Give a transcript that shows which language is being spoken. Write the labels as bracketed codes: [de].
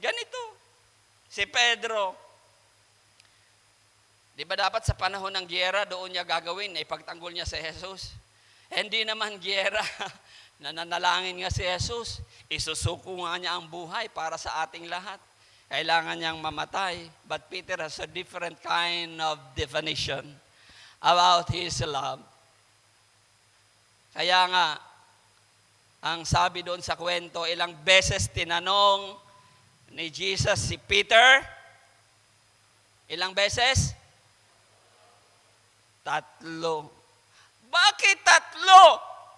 [tl] Ganito, si Pedro, di ba dapat sa panahon ng giyera, doon niya gagawin, ipagtanggol niya si Jesus? Hindi naman giyera, nananalangin nga si Jesus, isusuko nga niya ang buhay para sa ating lahat. Kailangan niyang mamatay. [en] But Peter has a different kind of definition about his love. [tl] Kaya nga, ang sabi doon sa kwento, ilang beses tinanong ni Jesus si Peter. Ilang beses? 3. Bakit 3?